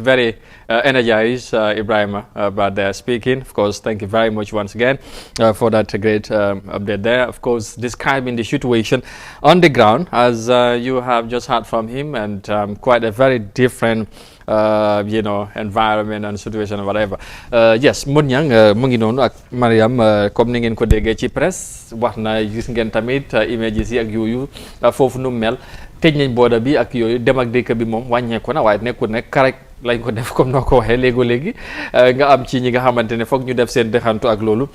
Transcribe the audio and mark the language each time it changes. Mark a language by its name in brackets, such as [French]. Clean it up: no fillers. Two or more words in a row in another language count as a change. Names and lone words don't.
[English] Very energized, Ibrahim Abba there speaking. Of course, thank you very much once again for that great update there. Of course, describing the situation on the ground, as you have just heard from him, and quite a very different environment and situation, whatever. Yes, [Wolof] Munyang mu ngi noonu ak Mariam, comme ni ngeen ko déggee ci presse, wax na gis ngeen tamit images yi ak yooyu foofu nu mel. Tëj nañ border bi ak yooyu, dem ak dëkk bi moom wàññeeku na, waaye nekkul ne karek lañ ko def comme noo ko waxee léegi nga am ci ñi nga xamante ne foog ñu def seen dexantu ak loolu.